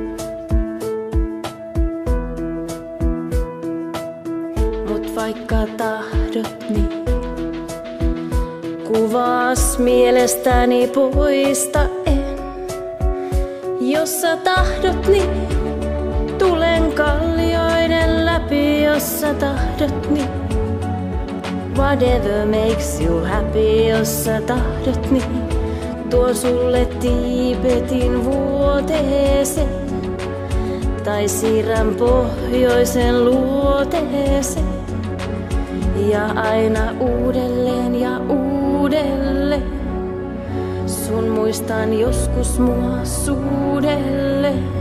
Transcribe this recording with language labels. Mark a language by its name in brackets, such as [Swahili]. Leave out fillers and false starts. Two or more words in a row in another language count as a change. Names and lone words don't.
[Finnish] Mut vaikka tahdot niin, kuvaas mielestäni poista en. Jos sä tahdot niin, tulen kallioiden läpi. Jos sä tahdot niin, [English] whatever makes you happy. [Finnish] Jos sä tahdot niin, tuon sulle Tiibetin vuoteeseen. Tai siirrän pohjoisen luoteeseen. Ja aina uudelleen ja uudelleen sun muistan joskus mua suudelle.